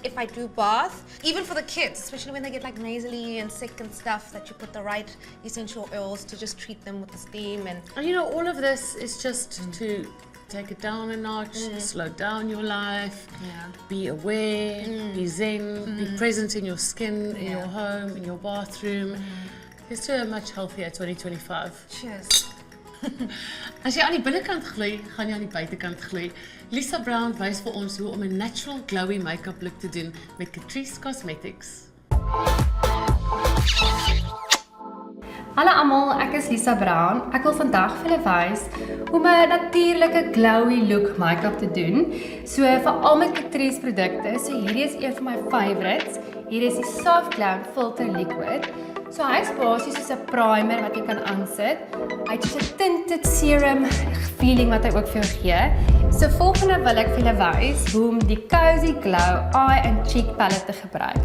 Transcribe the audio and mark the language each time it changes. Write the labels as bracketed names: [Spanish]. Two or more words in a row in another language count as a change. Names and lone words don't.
[English] If I do bath, even for the kids, especially when they get like nasally and sick and stuff, that you put the right essential oils to just treat them with the steam and. And you know, all of this is just to take it down a notch, slow down your life, Yeah. be aware, be zen, be present in your skin, in your home, in your bathroom. It's to a much healthier 2025. Cheers. [Afrikaans] As jy aan die binnekant gloei, gaan jy aan die buitekant gloei. Lisa Brown wys vir ons hoe om 'n [English] natural glowy make-up look [Afrikaans] te doen met Catrice Cosmetics. Hallo almal, ek is Lisa Brown. Ek wil vandag vir julle wys hoe om 'n natuurlike [English] glowy look make-up [Afrikaans] te doen. So vir al my Catrice produkte, so hierdie is een van my favorites. Hier is die Soft Glam Filter Liquid. So hy is basies soos 'n primer wat jy kan aansit. Hy het so 'n [English] tinted serum feeling [Afrikaans] wat hy ook vir jou gee. So volgende wil ek vir julle wys hoe om die Cozy Glow Eye and Cheek Palette te gebruik.